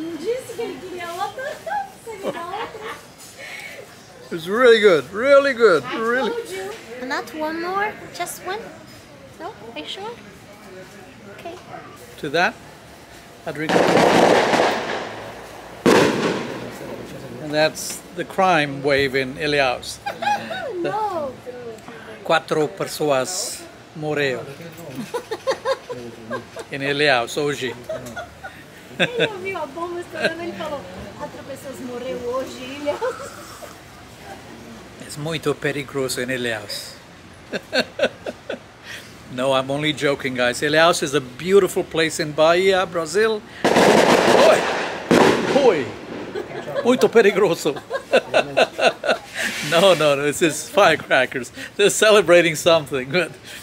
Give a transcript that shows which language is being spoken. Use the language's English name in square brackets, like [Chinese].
[Portuguese] Disse que ele queria outra, você me dá outra. [English] It's really good, really good, really. Told you. Not one more, just one? No, are you sure? Okay. To that, I drink. And that's the crime wave in Ilhéus. No. [Portuguese] Quatro pessoas morreram em Ilhéus hoje. Ele ouviu a bomba estourando, ele falou: 4 pessoas morreram hoje em Ilhéus. [English] It's [Portuguese] muito perigoso [English] in Ilhéus. No, I'm only joking, guys. Ilhéus is a beautiful place in Bahia, Brazil. [Portuguese] Oi! Oi! Muito perigoso. [English] No, this is firecrackers. They're celebrating something. Good.